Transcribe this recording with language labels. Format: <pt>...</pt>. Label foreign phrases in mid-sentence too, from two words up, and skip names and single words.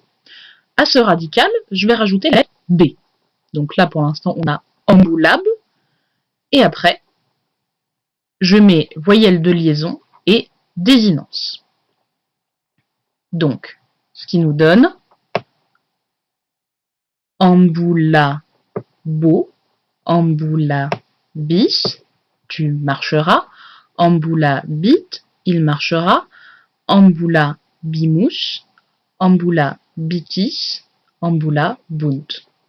<fr>À ce radical, je vais rajouter la lettre B. Donc là, pour l'instant, on a ambulab, et après, je mets voyelle de liaison et désinence. Donc, ce qui nous donne</fr> <la>ambula bo, ambula bis,</la> <fr>tu marcheras,</fr> <la>ambula bit,</la> <fr>il marchera,</fr> <la>ambula bimus, ambula bitis, ambula bunt.</la>